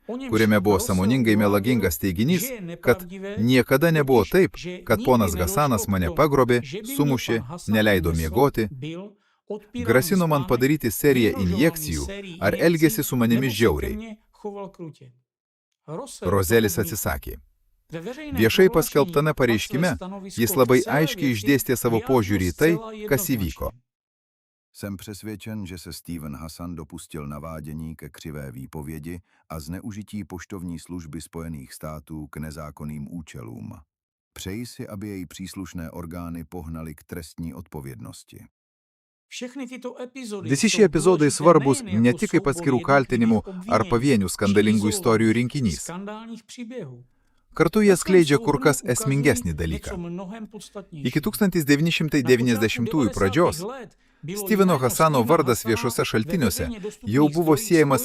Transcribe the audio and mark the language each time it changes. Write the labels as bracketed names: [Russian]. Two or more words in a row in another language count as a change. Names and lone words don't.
[Lithuanian] kuriame buvo sąmoningai melagingas teiginys, kad niekada nebuvo taip, kad ponas Hasanas mane pagrobė, sumušė, neleido miegoti, grasino man padaryti seriją injekcijų ar elgėsi su manimi žiauriai. Rozelis atsisakė. Viešai paskelbtame pareiškime jis labai aiškiai išdėstė savo požiūrį į tai, kas įvyko. [Czech] Jsem přesvědčen, že se Steven Hassan dopustil navádění ke křivé výpovědi a zneužití poštovní služby Spojených států k nezákonným účelům. Přeji si, aby její příslušné orgány pohnaly k trestní odpovědnosti. [Lithuanian] Visi šie epizodai svarbus ne tik kaip atskirų kaltinimų ar pavienių skandalingų istorijų rinkinys. Kartu jie skleidžia kur kas esmingesnį dalyką. Iki 1990-ųjų pradžios Steveno Hassano vardas viešuose šaltiniuose jau buvo siejamas